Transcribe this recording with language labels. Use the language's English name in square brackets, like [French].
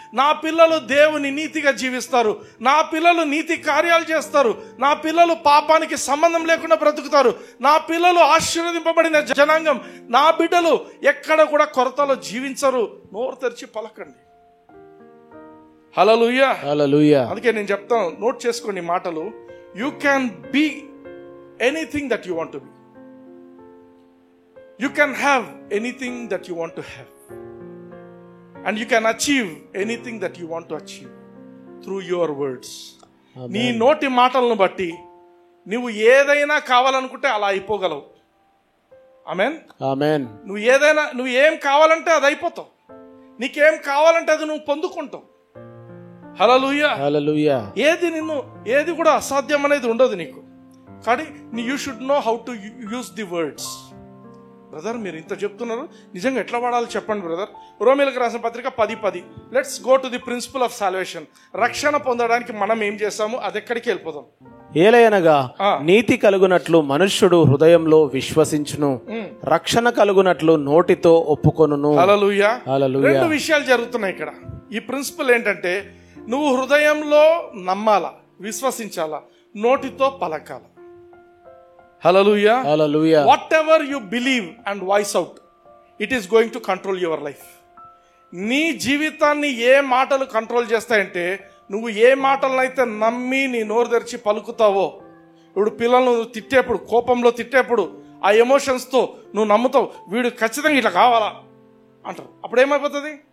[Telugu] నా పిల్లలు దేవుని నీతిగా జీవిస్తారు, నా పిల్లలు నీతి కార్యాలు చేస్తారు, నా పిల్లలు పాపానికి సంబంధం లేకుండా బ్రతుకుతారు, నా పిల్లలు ఆశీర్వదింపబడిన జనాంగం, నా బిడ్డలు ఎక్కడ కూడా కొరతలో జీవించరు. నోరు తెరిచి పలకండి. హల్లెలూయా, హల్లెలూయా. అందుకే నేను చెప్తాను, నోట్ చేసుకోండి మాటలు. [English] You can be anything that you want to be. You can have anything that you want to have. And you can achieve anything that you want to achieve through your words. [Telugu] నీ నోటి మాటలను బట్టి నువ్వు ఏదైనా కావాలనుకుంటే అలా అయిపోగలవు. ఆమేన్, ఆమేన్. నువ్వు ఏం కావాలంటే అది అయిపోతావు. నీకేం కావాలంటే అది నువ్వు పొందుకుంటావు. హల్లెలూయా, హల్లెలూయా. ఏది కూడా అసాధ్యం అనేది ఉండదు నీకు. కానీ [English] You should know how to use the words. [Telugu] Brother, మీరు ఇంత చెప్తున్నారు, నిజంగా ఎట్లా వాడాలో చెప్పండి బ్రదర్. రోమీయులకు రాసిన పత్రిక 10:10. [English] Let's go to the principle of salvation. [Telugu] రక్షణ పొందడానికి మనం ఏం చేస్తాము, అది ఎక్కడికి వెళ్ళిపోదాం. ఏలయనగా నీతి కలుగునట్లు మనుష్యుడు హృదయంలో విశ్వసించును, రక్షణ కలుగునట్లు నోటితో ఒప్పుకొనును. హల్లెలూయా, హల్లెలూయా. రెండు విషయాలు జరుగుతున్నాయి ఇక్కడ. ఈ ప్రిన్సిపల్ ఏంటంటే, నువ్వు హృదయంలో నమ్మాలా, విశ్వసించాలా, నోటితో పలకాలా. హల్లెలూయా, హల్లెలూయా. [English] Whatever you believe and voice out, it is going to control your life. [Telugu] నీ జీవితాన్ని ఏ మాటలు కంట్రోల్ చేస్తాయంటే, నువ్వు ఏ మాటలనైతే నమ్మి నీ నోరు తెరిచి పలుకుతావో. ఇప్పుడు పిల్లలను నువ్వు తిట్టేప్పుడు, కోపంలో తిట్టేప్పుడు, ఆ ఎమోషన్స్తో నువ్వు నమ్ముతావు, వీడు ఖచ్చితంగా ఇట్లా కావాలా అంటారు. అప్పుడు ఏమైపోతుంది?